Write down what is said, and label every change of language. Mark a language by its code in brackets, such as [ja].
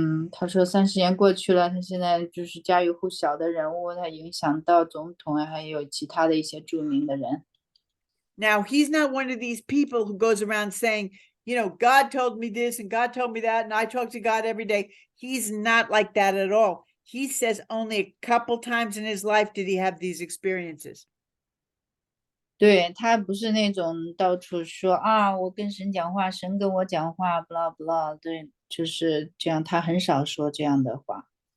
[zh] 他说30年过去了，他现在就是家喻户晓的人物，他影响到总统啊，还有其他的一些著名的人。 [en] Now, he's not one of these people who goes around saying, God told me this and God told me that, and I talk to God every day. He's not like that at all. He says only a couple times in his life did he have these experiences. [zh] 对，他不是那种到处说啊，我跟神讲话，神跟我讲话，blah blah，对，就是这样，他很少说这样的话。